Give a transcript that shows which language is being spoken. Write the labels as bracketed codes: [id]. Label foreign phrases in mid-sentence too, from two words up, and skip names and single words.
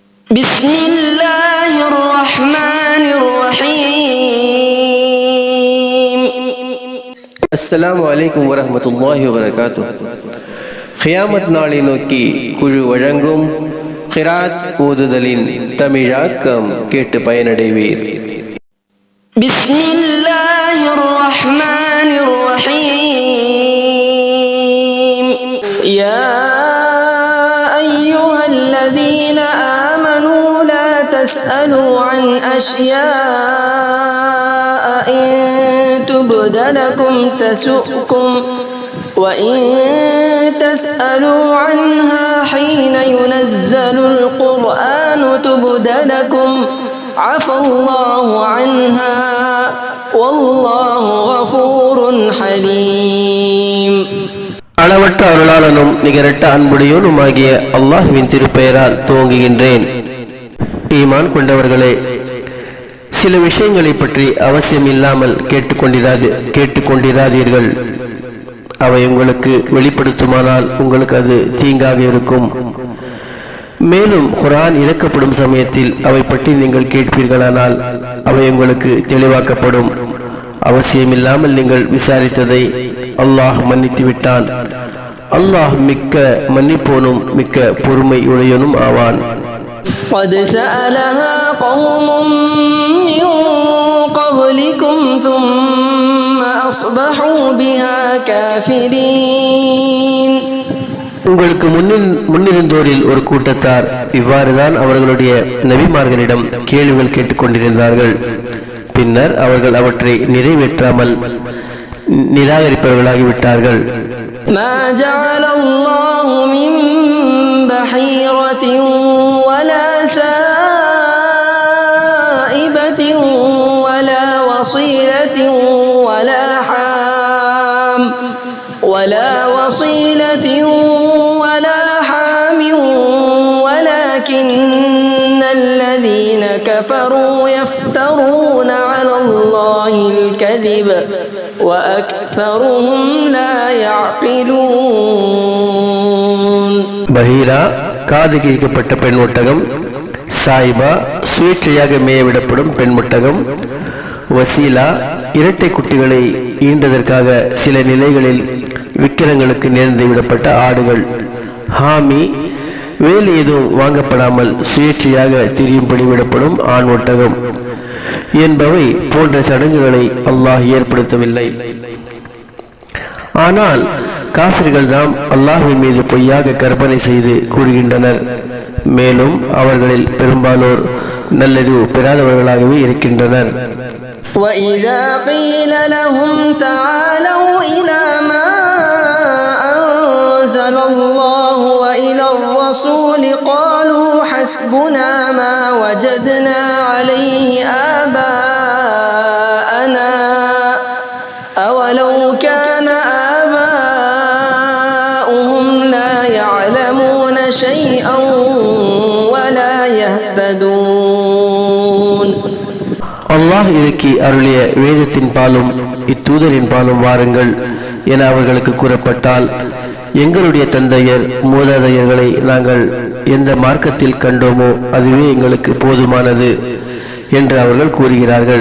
[ar] بسم الله الرحمن الرحيم السلام عليكم ورحمة الله وبركاته. [ta] கியாமத் நாளை நோக்கி குழு வழங்கும் கிராத் ஓதுதலின் தமிழாக்கம் கேட்டு பயனடைவீர். [ar] بسم الله الرحمن الرحيم يا أيها الذين آمنوا لا تسألوا عن أشياء إن تبد لكم تسؤكم وإن تسألوا عنها حين ينزل القرآن تبد لكم عفى الله عنها والله غفور حليم. [ta] அளவற்ற அருளாளனும் நிகரற்ற அன்புடையோனுமாகிய அல்லாஹ்வின் திருப்பெயரால் துவங்குகின்றேன். ஈமான் கொண்டவர்களே, சில விஷயங்களை பற்றி அவசியம் இல்லாமல் கேட்டுக்கொண்டிராதீர்கள். அவை உங்களுக்கு வெளிப்படுத்துமானால் உங்களுக்கு அது தீங்காக இருக்கும். மேலும் குர்ஆன் இறக்கப்படும் சமயத்தில் அவை பற்றி நீங்கள் கேட்பீர்களானால் அவை உங்களுக்கு தெளிவாக்கப்படும். அவசியமில்லாமல் நீங்கள் விசாரித்ததை அல்லாஹ் மன்னித்து விட்டான். அல்லாஹ் மிக்க மன்னிப்போனும் மிக்க பொறுமை உடையனும் ஆவான். [ar] قد سألها قوم من قبلكم ثم أصبحوا بها كافرين. [ta] உங்களுக்கு முன்னிருந்தோரில் ஒரு கூட்டத்தார் இவ்வாறுதான் அவர்களுடைய நபிமார்களிடம் கேள்விகள் கேட்டுக்கொண்டிருந்தார்கள். பின்னர் அவர்கள் அவற்றை நிறைவேற்றாமல் நிராகரிப்பவர்களாகிவிட்டார்கள். [ar] ما جعل الله من بحيرة ولا سائبة ولا وصيلة ولا وصيلة ولا حام ولكن الذين كفروا يفترون على الله الكذب وأكثرهم لا يعقلون. [ta] பஹீரா காது கிழிக்கப்பட்ட பெண் ஒட்டகம், சாயிபா சுயேட்சையாக மேயவிடப்படும் பெண் ஒட்டகம், வசீலா இரட்டை குட்டிகளை ஈண்டதற்காக சில நிலைகளில் விக்கிரங்களுக்கு நேர்ந்து விடப்பட்ட ஆடுகள், ஹாமி வேலை எதுவும் வாங்கப்படாமல் சுயேட்சையாக திரியும்படி விடப்படும் ஆண் ஒட்டகம் என்பவை போன்ற சடங்குகளை அல்லாஹ் ஏற்படுத்தவில்லை. ஆனால் காஃபிர்கள் தாம் அல்லாஹ்வின் மீது பொய்யாக கற்பனை செய்து கூறுகின்றனர். மேலும் அவர்களில் பெரும்பாலோர் நல்லது பெறாதவர்களாகவே இருக்கின்றனர். [ar] وَإِذَا قِيلَ لَهُمْ تَعَالَوْا إِلَى مَا أَنزَلَ اللَّهُ وَإِلَى الرَّسُولِ قَالُوا حَسْبُنَا مَا وَجَدْنَا عَلَيْهِ آبَاءَنَا أَوَلَوْ كَانَ آبَاؤُهُمْ لَا يَعْلَمُونَ شَيْئًا وَلَا يَهْتَدُونَ. [ta] அல்லாஹ் இறக்கி அருளிய வேதத்தின் பாலும் இத்தூதரின் பாலும் வாருங்கள் என அவர்களுக்கு கூறப்பட்டால், எங்களுடைய தந்தையர் மூதாதையர்களை நாங்கள் எந்த மார்க்கத்தில் கண்டோமோ அதுவே எங்களுக்கு போதுமானது என்று அவர்கள் கூறுகிறார்கள்.